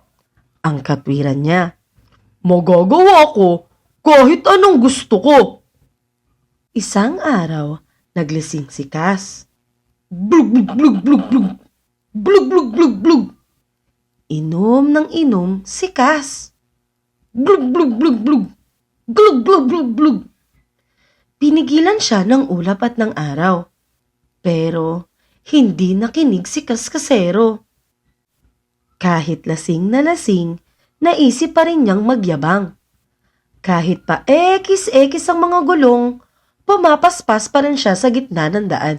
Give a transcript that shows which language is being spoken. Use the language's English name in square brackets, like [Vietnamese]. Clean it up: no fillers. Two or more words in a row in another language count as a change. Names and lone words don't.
[Filipino] Ang katwiran niya. Magagawa ko kahit anong gusto ko! Isang araw, naglising si Cass. Blug blug blug blug blug! Blug blug blug blug! Inom ng inom si Cass. Blug blug blug blug! Glug glug glug glug! Pinigilan siya ng ulap at ng araw. Pero, hindi nakinig si Kaskasero. Kahit lasing na lasing, naisip pa rin niyang magyabang. Kahit pa ekis-ekis ang mga gulong, pumapaspas pa rin siya sa gitna ng daan.